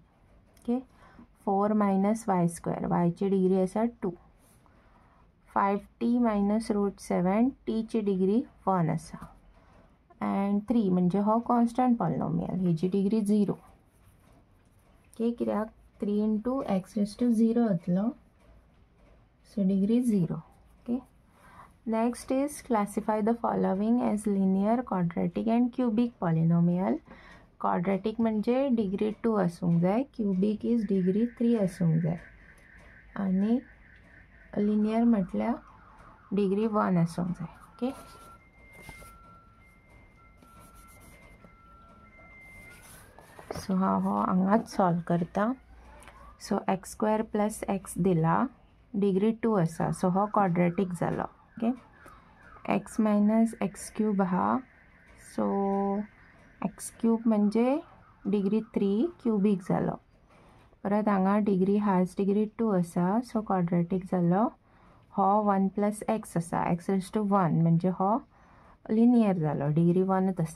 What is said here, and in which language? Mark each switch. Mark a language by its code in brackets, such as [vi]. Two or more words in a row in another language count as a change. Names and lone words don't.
[kok] Okay, [en] 4 minus y square, [kok] y ची degree असा 2. [en] 5t minus root 7, [kok] t ची degree 1 असा, and 3 म्हणजे हो [en] constant polynomial, [kok] हेची degree 0. ओके, कित्याक [en] 3 into x raised to 0 [kok] येतलो, [en] so degree [kok] 0. [en] ओके, next is classify the following as linear, quadratic and cubic polynomial. [kok] quadratic म्हणजे degree 2 असूंक जाय, [en] cubic is degree 3 [kok] असूंक जाय, आणि linear म्हटल्या degree 1 असूंक जाय. ओके, सो हांव हो हांगाच सॉल्व करता. सो [en] x square plus x [kok] दिला, डिग्री 2 असा, सो हो क्वाड्रेटिक जालो. ओके, [en] x minus x cube [kok] आहा, सो [en] x cube [kok] म्हणजे [en] degree 3 cubic [kok] जालो. परत हांगा [en] degree highest degree 2 [kok] असा, सो क्वाड्रेटिक जालो. हो [en] 1 plus x [kok] असा, [en] x raise to 1 [kok] म्हणजे हो लिनियर जालो, डिग्री 1च असा.